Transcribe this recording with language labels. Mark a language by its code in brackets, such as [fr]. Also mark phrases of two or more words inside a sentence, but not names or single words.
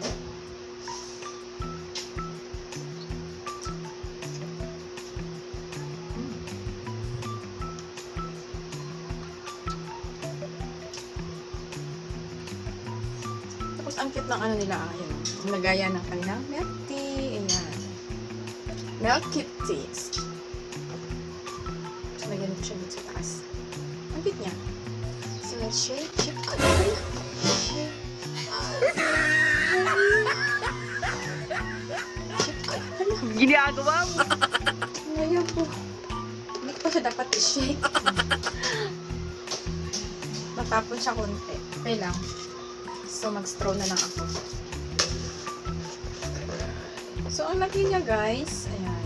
[tl] Ang cute ng ano nila, ayun. Ang lagayan ng kanilang [en] milk tea. Ayan. Milky tea. [tl] So, lagyan ko siya dito sa taas. Ang cute niya. [en] So, let's shake. Shake. Shake. Shake. [tl] ginagawa mo? Ngayon po. Hindi ko pa siya dapat i-shake. Matapon siya konti. Okay lang. So, mag-straw na lang ako. So, ang laki niya, guys. Ayan.